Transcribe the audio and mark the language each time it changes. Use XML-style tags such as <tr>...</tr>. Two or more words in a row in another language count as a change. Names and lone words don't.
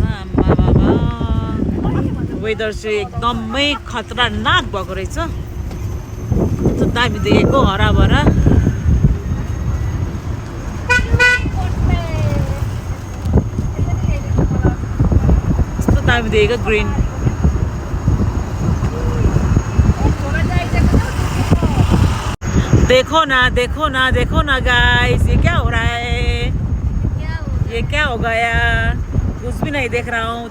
<ne>आम्मामा वेदर चाहिँ एकदमै खतरनाक भएको रहेछ, कस्तो दामी देखेको हराभरा। दामी देखेको ग्रीन।</ne> <hi>देखो ना गाइस, ये क्या हो रहा है, ये क्या हो गया, कुछ भी नहीं देख रहा हूँ।</hi>